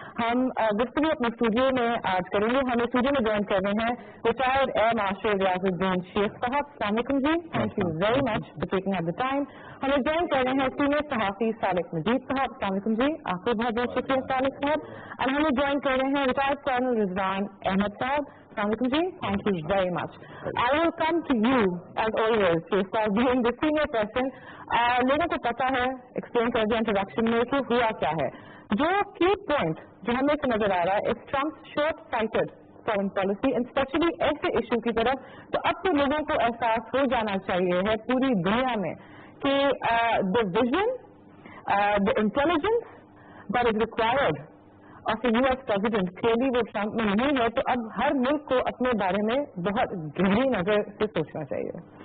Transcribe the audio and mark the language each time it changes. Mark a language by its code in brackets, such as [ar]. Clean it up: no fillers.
[hi] हम गुफ्तगू अपने स्टूडियो में आज करेंगे। हमें स्टूडियो में ज्वाइन कर रहे हैं retired air marshal Riyazuddin Sheikh साहब। अस्सलाम वालेकुम जी, [en] Thank you very much for taking out the time. [hi] हमें ज्वाइन कर रहे हैं सीनियर सहाफी सालिक मजीद साहब। अस्सलाम वालेकुम जी, आपको बहुत बहुत शुक्रिया सालिक साहब। और हमें ज्वाइन कर रहे हैं रिटायर्ड कर्नल रिजवान अहमद साहब। [en] Assalamualaikum ji, thank you very much. I will come to you as always, Sheikh, being the senior person. [hi] लोगों को पता है, एक्सप्लेन कर दिया इंट्रोडक्शन में कि हुआ क्या है। जो की पॉइंट जो हमें से नजर आ रहा है [en] it's Trump short sighted foreign policy and specially [hi] ऐसे इशू की तरफ। तो अब तो लोगों को एहसास हो जाना चाहिए है पूरी दुनिया में कि [en] the vision the intelligence that is required of US president [hi] clearly वो ट्रंप में नहीं है। तो अब हर मुल्क को अपने बारे में बहुत गहरी नजर से सोचना चाहिए।